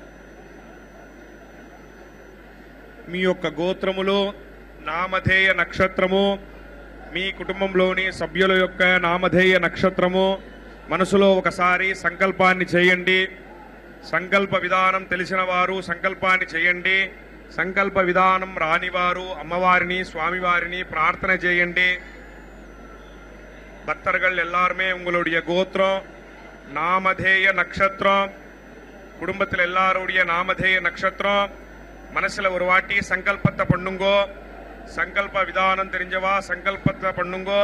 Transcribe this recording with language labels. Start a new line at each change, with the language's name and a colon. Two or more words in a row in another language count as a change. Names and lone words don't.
Telugu: మీ యొక్క గోత్రములో నామధేయ నక్షత్రము, మీ కుటుంబంలోని సభ్యుల యొక్క నామధేయ నక్షత్రము మనసులో ఒకసారి సంకల్పాన్ని చేయండి. సంకల్ప విధానం తెలిసిన వారు సంకల్పాన్ని చేయండి. సంకల్ప విధానం రానివారు అమ్మవారిని స్వామివారిని ప్రార్థన చేయండి.
Tamil: பக்தர்கள் எல்லாருமே உங்களுடைய கோத்திரம் நாமதேய நட்சத்திரம், குடும்பத்தில் எல்லாருடைய நாமதேய நட்சத்திரம் மனசுல ஒரு வாட்டி சங்கல்பத்தை பண்ணுங்கோ. சங்கல்ப விதானம் தெரிஞ்சவா சங்கல்பத்தை பண்ணுங்கோ.